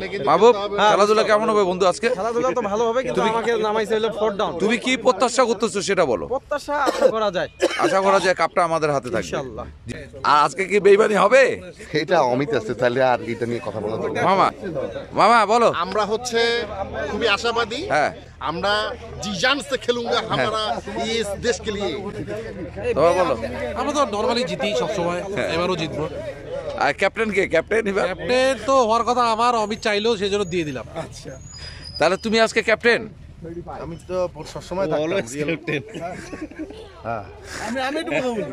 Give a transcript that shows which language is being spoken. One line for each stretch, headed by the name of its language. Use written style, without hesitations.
Bangla: মাহবুব, খেলাধুলা কেমন হবে বন্ধু আজকে? খেলাধুলা তো ভালো হবে, কিন্তু আমাকে নামাইছে হলো 4 ডাউন। তুমি কি প্রত্যাশা করতেছো সেটা বলো। প্রত্যাশা আশা করা যায় কাপটা আমাদের হাতে থাকবে ইনশাআল্লাহ। আর আজকে কি বেইমানি হবে? এটা অমিত আছে, তাহলে আর এটা নিয়ে কথা বলা যাবে না। মামা বলো। আমরা হচ্ছে খুবই আশাবাদী। হ্যাঁ, আমরা
Hindi: जी जान से खेलूंगा हमारा ये देश के लिए।
Bangla: তোমার বলো। আমরা তো নরমালি জিতি সবসময়, এবারও জিতবো। আর ক্যাপ্টেন কে? ক্যাপ্টেন তো হওয়ার কথা আমার, অমিত চাইলো সেজন্য দিয়ে দিলাম। আচ্ছা, তাহলে তুমি আজকে ক্যাপ্টেন? আমি তো সবসময় ক্যাপ্টেন। হ্যাঁ, আমি একটু কথা বলি।